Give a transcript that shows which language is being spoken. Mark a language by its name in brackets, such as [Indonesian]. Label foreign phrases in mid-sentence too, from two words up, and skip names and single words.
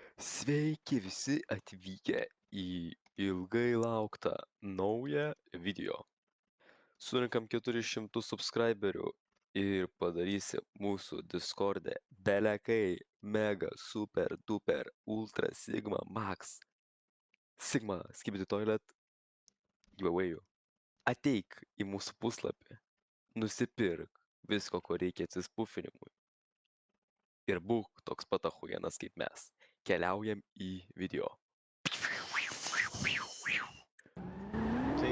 [Lithuanian] Sveiki visi atvykę į ilgai lauktą naują video. Surinkam 400 subscriberių ir padarysim mūsų Discord'e belekai [English] mega super duper ultra sigma max sigma skibidi toilet [Lithuanian] giveaway'ų. Ateik į mūsų puslapį, nusipirk visko, ko reikia atsispufinimui ir būk toks pat achujenas kaip mes. Keliaujam į video. Tai.